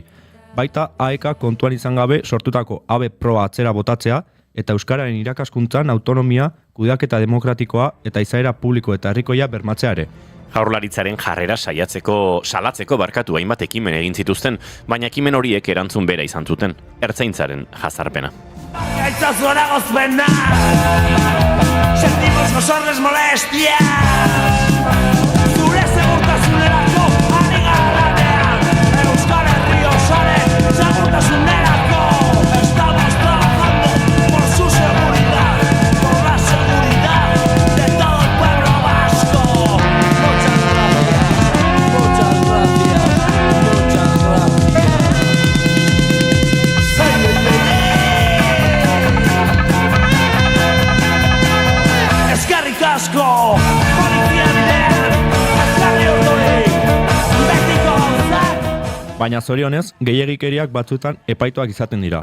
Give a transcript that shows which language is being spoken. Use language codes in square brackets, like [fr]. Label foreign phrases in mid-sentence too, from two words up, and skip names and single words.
[eu] Baita Aeka kontuan izan gabe sortutako ABE proba atzera botatzea eta euskararen irakaskuntzan autonomia, kudeaketa demokratikoa eta izaera publiko eta herrikoia bermatzea ere. Jaurlaritzaren jarrera salatzeko hainbat ekimen egin zituzten, baina ekimen horiek erantzun bera izan zuten, Ertzaintzaren jazarpena. Gaitzazu eragozpena, [es] sentimos nosotros molestias, [eu] zure segurtasunerako ari garanean, Euskal Herri osoaren segurtasunerako, [es] estamos trabajando por su seguridad, por la seguridad de todo el pueblo vasco. Muchas gracias, muchas gracias, muchas gracias. [eu] Eskerrik asko, polizia bidean, eskerri urduri, betiko gauzak. Baina zorionez, gehiegikeriak batzuetan epaituak izaten dira.